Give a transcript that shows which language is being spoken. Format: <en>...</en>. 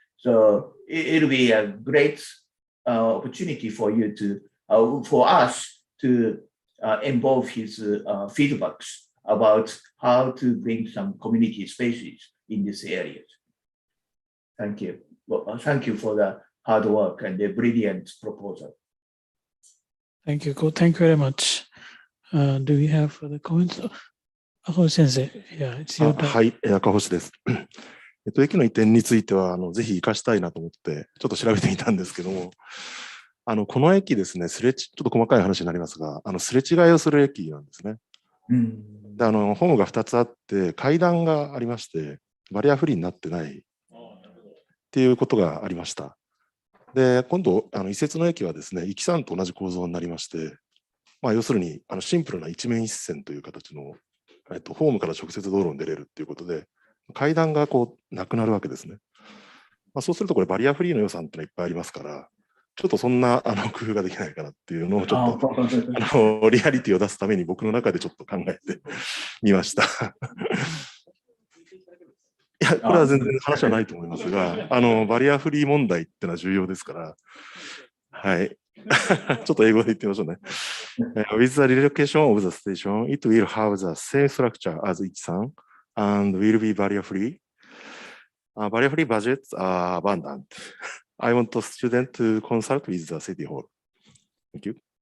<en>So it'll be a great opportunity for you to, for us to involve his feedbacks about how to bring some community spaces in this area. Thank you. Well, thank you for the hard work and the brilliant proposal. Thank you. Thank you very much. Do we have further comments? Akahoshi-sensei, yeah, it's your turn.</en> <ja>はい、赤星です。駅の移転についてはぜひ生かしたいなと思ってちょっと調べてみたんですけども、この駅ですね、ちょっと細かい話になりますが、すれ違いをする駅なんですね。でホームが2つあって階段がありましてバリアフリーになってないっていうことがありました。で今度移設の駅はですね、行き3と同じ構造になりまして、要するにシンプルな一面一線という形の、ホームから直接道路に出れるっていうことで階段がなくなるわけですね。そうするとこれバリアフリーの予算ってのはいっぱいありますから、ちょっとそんな工夫ができないかなっていうのをちょっとリアリティを出すために僕の中でちょっと考えてみました。いや、これは全然話はないと思いますが、バリアフリー問題ってのは重要ですから、はい。ちょっと英語で言ってみましょうね。</ja> <en>With the relocation of the station, it will have the same structure as Ichisan and will be barrier free. Barrier free budgets are abundant. I want the student to consult with the city hall. Thank you.</en>